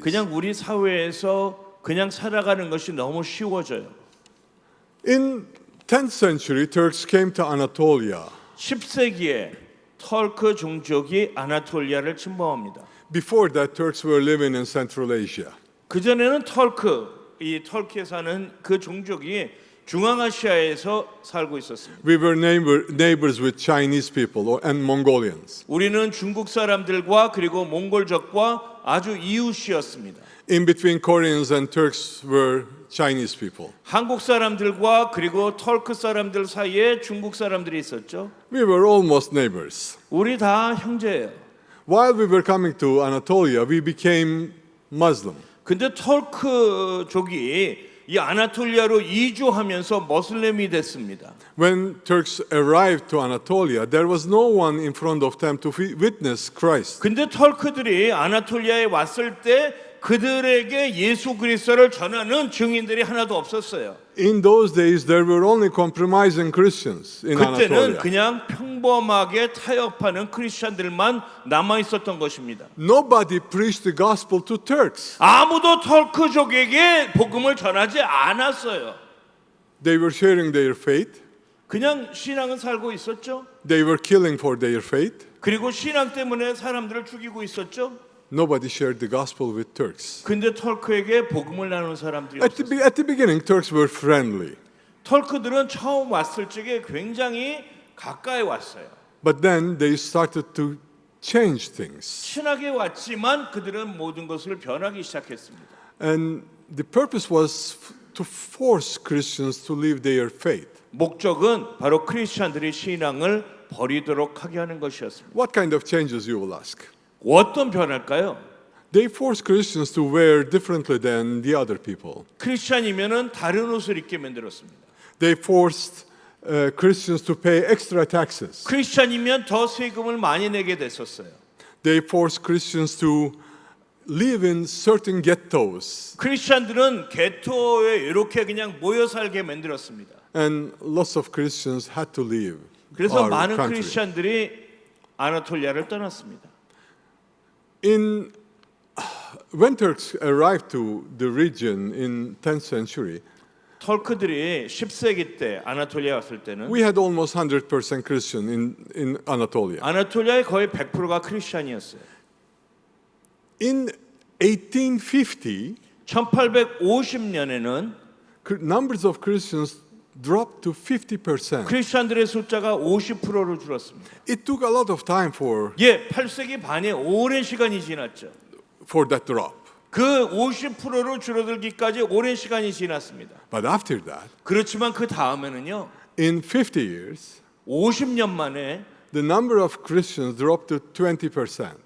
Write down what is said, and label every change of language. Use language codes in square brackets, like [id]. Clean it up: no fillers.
[ko] 그냥 우리 사회에서 그냥 살아가는 것이 너무 쉬워져요. [en] In 10th century, Turks came to Anatolia. [ko] 10세기에 털크 종족이 아나톨리아를 침범합니다. [en] Before that, Turks were living in Central Asia. [ko] 그전에는 이 터키에 사는 그 종족이 중앙아시아에서 살고 있었습니다. [en] We were neighbors with Chinese people and Mongolians. [ko] 우리는 중국 사람들과 그리고 몽골족과 아주 이웃이었습니다. [en] In between Koreans and Turks were Chinese people. [ko] 한국 사람들과 그리고 터크 사람들 사이에 중국 사람들이 있었죠. [en] We were almost neighbors. [ko] 우리 다 형제예요. [en] While we were coming to Anatolia, we became Muslim. [ko] 근데 터크족이 이 아나톨리아로 이주하면서 모슬렘이 됐습니다. [en] When Turks arrived to Anatolia, there was no one in front of them to witness Christ. [ko] 근데 터크들이 아나톨리아에 왔을 때 그들에게 예수 그리스도를 전하는 증인들이 하나도 없었어요. [en] In those days, there were only compromising Christians in [ko] 그때는 [en] Anatolia. [ko] 그냥 평범하게 타협하는 크리스천들만 남아 있었던 것입니다. [en] Nobody preached the gospel to Turks. [ko] 아무도 터크족에게 복음을 전하지 않았어요. [en] They were sharing their faith. [ko] 그냥 신앙은 살고 있었죠. [en] They were killing for their faith. [ko] 그리고 신앙 때문에 사람들을 죽이고 있었죠. [en] Nobody shared the gospel with Turks. [ko] 근데 털크에게 복음을 나누는 사람들이 [en] At [ko] 없었어요. [en] the beginning, Turks were friendly. [ko] 털크들은 처음 왔을 적에 굉장히 가까이 왔어요. [en] But then they started to change things. [ko] 친하게 왔지만 그들은 모든 것을 변하기 시작했습니다. [en] And the purpose was to force Christians to leave their faith. [ko] 목적은 바로 크리스천들이 신앙을 버리도록 하게 하는 것이었습니다. [en] What kind of changes, you will ask? [ko] 어떤 변할까요? [en] They forced Christians to wear differently than the other people. [ko] 크리스천이면은 다른 옷을 입게 만들었습니다. [en] They forced Christians to pay extra taxes. [ko] 크리스천이면 더 세금을 많이 내게 됐었어요. [en] They forced Christians to live in certain ghettos. [ko] 크리스천들은 게토에 이렇게 그냥 모여 살게 만들었습니다. [en] And lots of Christians had to leave. [ko] 그래서 [en] our [ko] 많은 [en] country. [ko] 크리스천들이 아나톨리아를 떠났습니다. [en] When Turks arrived to the region in 10th century, [ko] 털크들이 10세기 때 아나톨리아 왔을 때는 [en] we had almost 100% Christian in Anatolia. [ko] 아나톨리아의 거의 100%가 크리스천이었어요. [en] In 1850, [ko] 1850년에는 [en] numbers of Christians dropped to 50%. [ko] 크리스천들의 숫자가 50%로 줄었습니다. [en] It took a lot of time for [ko] 8세기 반의 오랜 시간이 지났죠. [en] that drop. [ko] 그 50%로 줄어들기까지 오랜 시간이 지났습니다. [en] But after that, [ko] 그렇지만 그 다음에는요. [en] in 50 years, [ko] 50년 만에 [en] the number of Christians dropped to 20%.